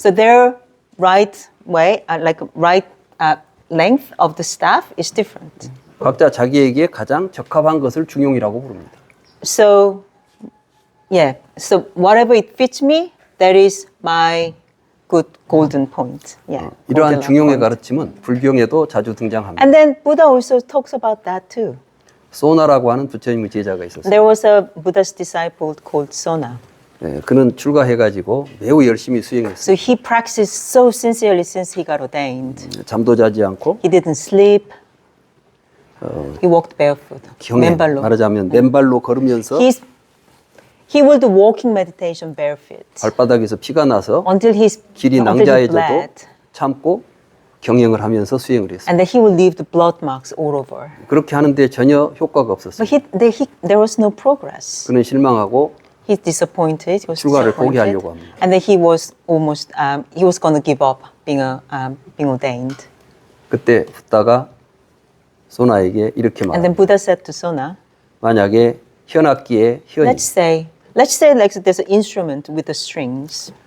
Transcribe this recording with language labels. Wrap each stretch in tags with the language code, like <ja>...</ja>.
<en>So their right way, like right length of the staff is different.</en> <ko>각자 자기에게 가장 적합한 것을 중용이라고 부릅니다.</ko> <en>So, yeah. So whatever it fits me, that is my good golden point. Yeah.</en> <ko>이러한</ko> <en>Goldilocks</en> <ko>중용의</ko> <en>point.</en> <ko>가르침은 불경에도 자주 등장합니다.</ko> <en>And then Buddha also talks about that too.</en> <ko>소나라고 하는 부처님의 제자가 있었어요.</ko> <en>There was a Buddha's disciple called Sona.</en> <ko>네, 그는 출가해가지고 매우 열심히 수행했어요.</ko> <en>So he practiced so sincerely since he got ordained.</en> <ko>잠도 자지 않고</ko> <en>He didn't sleep. He walked barefoot.</en> <ko>경에 맨발로. 말하자면 맨발로 걸으면서</ko> <en>He will do walking meditation barefoot</en> <ko>발바닥에서 피가 나서</ko> <en>until his</en> <ko>길이</ko> <en>until he</en> <ko>낭자해져도</ko> <en>bled.</en> <ko>참고 경영을 하면서 수행을 했어요.</ko> <en>And then he will leave the blood marks all over.</en> <ko>그렇게 하는데 전혀 효과가 없었어요.</ko> <en>But there was no progress.</en> <ko>그는 실망하고</ko> <en>He's disappointed. He was</en> <ko>출가를</ko> <en>disappointed.</en> <ko>포기하려고 합니다.</ko> <en>And then he was almost he was going to give up being ordained.</en> <ko>그때 붓다가 소나에게 이렇게</ko> <en>And then</en> <ko>말합니다.</ko> <en>Buddha said to Sona,</en> <ko>만약에 현악기에 현이</ko> <en>let's say like there's an instrument with the strings.</en>